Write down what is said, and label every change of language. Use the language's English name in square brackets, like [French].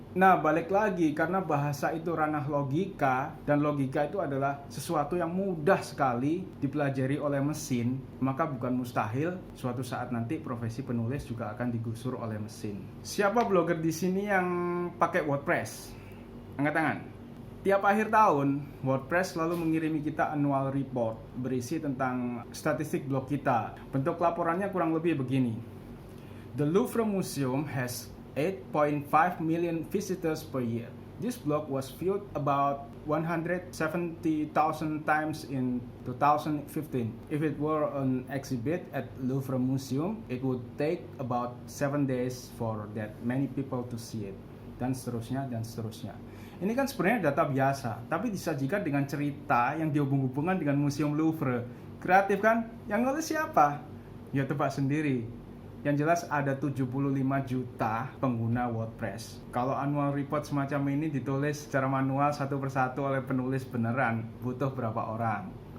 [Indonesian] Nah balik lagi, karena bahasa itu ranah logika dan logika itu adalah sesuatu yang mudah sekali dipelajari oleh mesin, maka bukan mustahil suatu saat nanti profesi penulis juga akan digusur oleh mesin. Siapa blogger di sini yang pakai WordPress? Angkat tangan. Tiap akhir tahun, WordPress selalu mengirimi kita annual report berisi tentang statistik blog kita. Bentuk laporannya kurang lebih begini. [English] The Louvre Museum has 8.5 million visitors per year. This blog was viewed about 170,000 times in 2015. If it were an exhibit at Louvre Museum, it would take about 7 days for that many people to see it. [Indonesian] Dan seterusnya, dan seterusnya. Ini kan sebenarnya data biasa, tapi disajikan dengan cerita yang dihubung-hubungkan dengan Museum Louvre. Kreatif kan? Yang nulis siapa? Ya tebak sendiri. Yang jelas ada 75 juta pengguna WordPress. Kalau annual report semacam ini ditulis secara manual satu persatu oleh penulis beneran, butuh berapa orang?